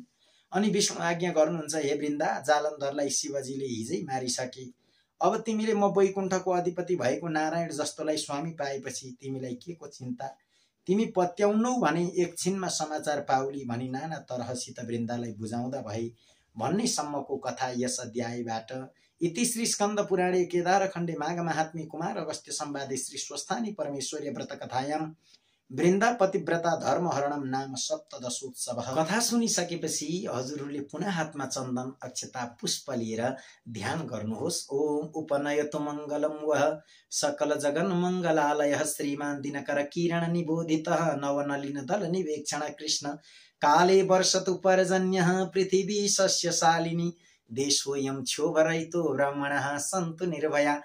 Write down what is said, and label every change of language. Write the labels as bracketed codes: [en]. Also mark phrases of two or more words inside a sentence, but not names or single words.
[ne] अनि विष्णु आज्ञा गर्नुहुन्छ, हे वृन्दा, जालन्धरलाई शिवजीले हिजै मारिसके। अब तिमीले म वैकुण्ठको अधिपति भएको नारायण जस्तोलाई स्वामी पाएपछि तिमीलाई के को चिन्ता? तिमी पत्याउनौ भने एकछिनमा समाचार पाउली भनी नाना तरहसित वृन्दालाई बुझाउँदा भई भन्ने सम्मको कथा यस अध्यायबाट। [sa] इति श्री स्कन्द पुराणे केदारखण्डे माघ महात्म्ये कुमार अगस्त्य संवादे श्री स्वस्थानी परमेश्वर्य व्रत कथायां वृन्दा पतिव्रता धर्महरणम नाम सप्तदशोत्सव। [ne] कथा सुनिसकेपछि हजुरहरूले पुनः हातमा चन्दन अक्षता पुष्प लिएर ध्यान गर्नुहोस्। [sa] ओम उपनयतु मङ्गलम वह सकल जगन मङ्गलालयः श्रीमान दिनकर किरण निबोधितः नवनलिन दल निवेक्षण कृष्ण काले वर्षतु पर्जन्यः पृथिवी सस्यशालिनी देशोऽयं क्षोभरहितो ब्राह्मणाः सन्तु निर्भया